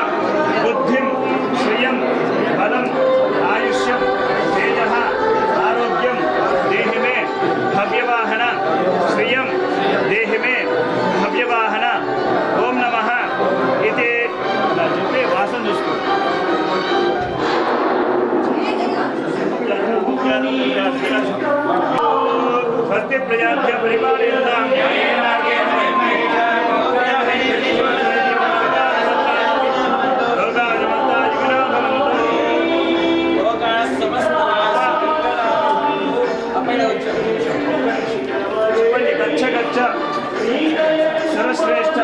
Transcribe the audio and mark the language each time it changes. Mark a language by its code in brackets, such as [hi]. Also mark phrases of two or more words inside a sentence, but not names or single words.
[sa] బుద్ధిం శ్రియం బలం ఆయుష్యం తేజః ఆరోగ్యం దేహి మే భవ్యవాహన శ్రియం దేహి మే భవ్యవాహన ఓం నమః [te] ఇది చెప్పి వాసన చూసుకో [sa] స్వస్తి ప్రజాభ్య పరిపాలయంతాం న్యాయేన మార్గేణ గచ్చ గచ్చ సురశ్రేష్ఠ